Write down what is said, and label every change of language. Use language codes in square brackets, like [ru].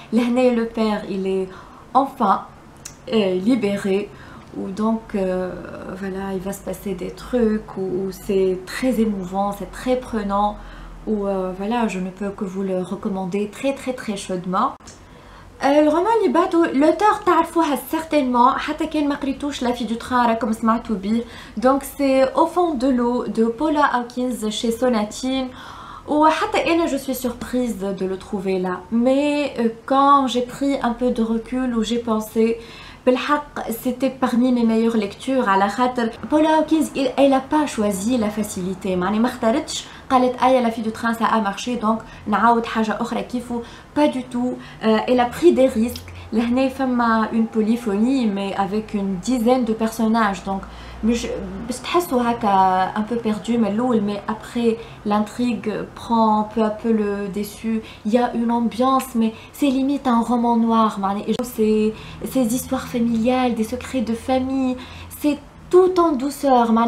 [fr] Le père il est enfin libéré. Ou donc voilà, il va se passer des trucs où c'est très émouvant, c'est très prenant. Ou voilà, je ne peux que vous le recommander très chaudement. [ar] الرومان اللي بعده l'auteur تعرفوها certainement حتى كان ما قريتوش لا في دو تران راكم سمعتوا بيه. [fr] donc c'est Au fond de l'eau de Paula Hawkins chez Sonatine. [ar] وحتى انا [fr] je suis surprise de le trouver là, mais quand j'ai pris un peu de recul où j'ai pensé [ar] بالحق [fr] c'était parmi mes meilleures lectures [ar] على خاطر [fr] Paula Hawkins elle a pas choisi la facilité. [ar] معني ما اختارتش قالت لا في دو تران [fr] ça a marché donc [ar] نعاود حاجه اخرى كيفو. [fr] pas du tout. Elle a pris des risques. [ar] لهنا فما [fr] une polyphonie mais avec une dizaine de personnages donc [ar] باش تحسوا هكا [fr] un peu perdu [ar] من الاول, [fr] mais après l'intrigue prend peu à peu le dessus. Il y a une ambiance mais c'est limite un roman noir. c'est ces histoires familiales, des secrets de famille, c'est tout en douceur.